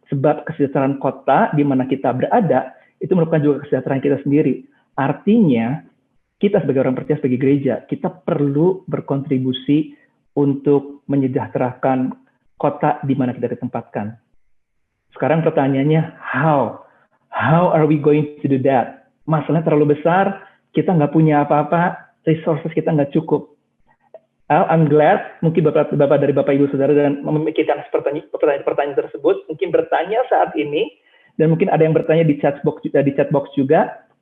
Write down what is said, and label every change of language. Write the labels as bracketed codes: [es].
[id] Sebab kesejahteraan kota di mana kita berada itu merupakan juga kesejahteraan kita sendiri. Artinya kita sebagai orang percaya, sebagai gereja, kita perlu berkontribusi untuk menyejahterakan kota di mana kita ditempatkan. Sekarang pertanyaannya, [en] how? How are we going to do that? [id] Masalahnya terlalu besar, kita nggak punya apa-apa, resources kita nggak cukup. [en] I'm glad [id] mungkin Bapak dari Bapak Ibu Saudara dan memikirkan pertanyaan tersebut, mungkin bertanya saat ini, dan mungkin ada yang bertanya di chat box juga.